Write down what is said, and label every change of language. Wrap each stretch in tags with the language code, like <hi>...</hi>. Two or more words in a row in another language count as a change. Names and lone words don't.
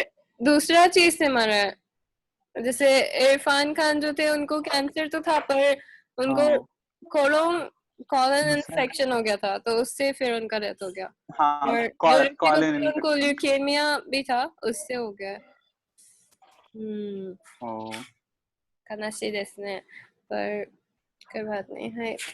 <hi>दूसरा चीज से मरा है। जैसे इरफान खान जो थे उनको कैंसर तो था, पर उनको</hi> <en>colon infection</en> <hi>हो गया था, तो उससे फिर उनका डेथ हो गया। हाँ, और उनको ल्यूकेमिया भी था, उससे हो गया।</hi> <ja>悲しいですね。</ja> <hi>पर कोई बात नहीं है।</hi>